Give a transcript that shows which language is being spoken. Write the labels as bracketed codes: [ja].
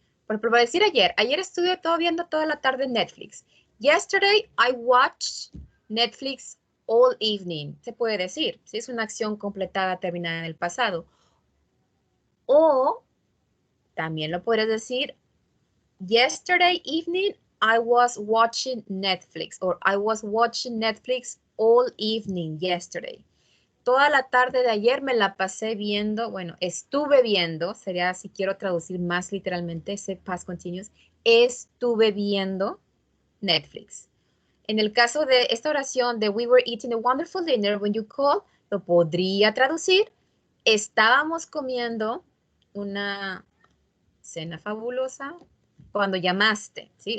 [es] Por ejemplo, decir ayer estuve viendo toda la tarde Netflix. [en] Yesterday I watched Netflix all evening, [es] se puede decir, si es una acción completada, terminada en el pasado. O también lo puedes decir, [en] Yesterday evening, I was watching Netflix, or I was watching Netflix all evening yesterday. [es] Toda la tarde de ayer me la pasé viendo, bueno, estuve viendo, sería si quiero traducir más literalmente ese past continuous, estuve viendo Netflix. En el caso de esta oración de [en] we were eating a wonderful dinner when you called, [es] lo podría traducir, estábamos comiendo una cena fabulosa cuando llamaste, ¿sí?